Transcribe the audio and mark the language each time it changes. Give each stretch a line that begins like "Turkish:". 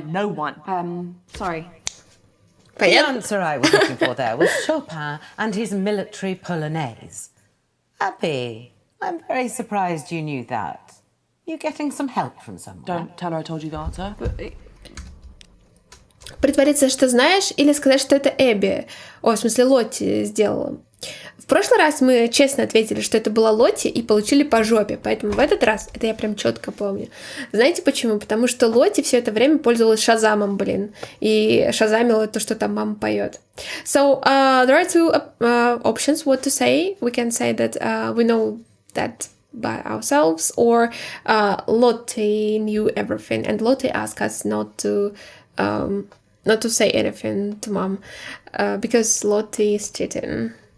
English: No one. Sorry. The answer I was looking for there was Chopin and his military polonaise. Abby, I'm very surprised you knew that. You getting some help from someone? Don't tell her I told you the answer.
Russian: Притвориться, что знаешь, или сказать, что это Эбби. О, в смысле, Лотти сделала. В прошлый раз мы честно ответили, что это была Лотти, и получили по жопе. Поэтому в этот раз, это я прям четко помню. Знаете почему? Потому что Лотти все это время пользовалась Шазамом, блин. И шазамила то, что там мама поет.
English: So, there are two options what to say. We can say that we know that by ourselves, or Lottie knew everything, and Lottie asked us not to say anything to mom, because Lottie is cheating.